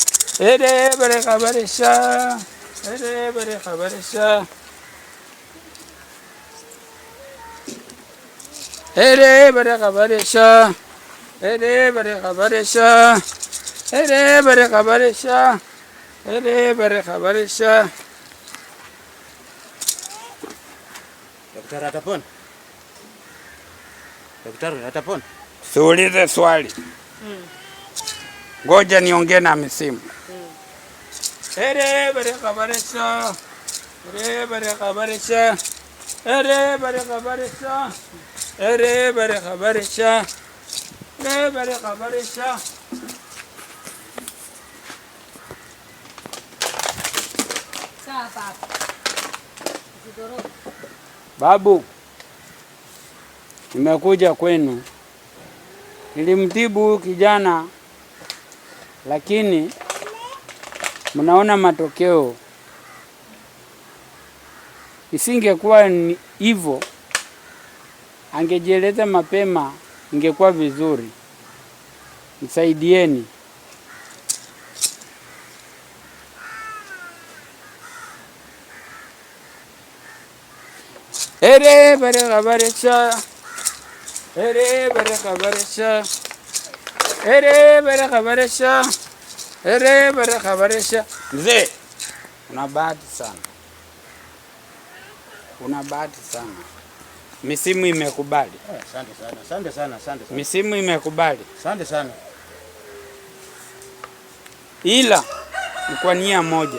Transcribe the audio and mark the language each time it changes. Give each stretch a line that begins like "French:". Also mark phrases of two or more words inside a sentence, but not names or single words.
Swahili: Ere bare kabarisha. Ere bare kabarisha. Ere bare kabarisha. Ere bare kabarisha. Ere bare kabarisha. Ere bare kabarisha. Daktari atapona? Daktari atapona? Siulize swali. Ngoja niongee na misimu. Ere bare kabarisha. Ere bare kabarisha. Ere bare kabarisha. Ere bare kabarisha. Ere bare kabarisha. Babu, nimekuja kwenu. Nilimtibu kijana, lakini mnaona matokeo. Isingekuwa hivyo, angejieleza mapema, ingekuwa vizuri. Nisaidieni. Ere bare kabarisha. Ere bare kabarisha. Ere bare kabarisha. Ere bare kabarisha. Mzee, una bahati sana. Una bahati sana. Misimu imekubali. Asante sana. Asante sana. Asante sana. Misimu imekubali. Asante sana. Ila ni kwa nia moja.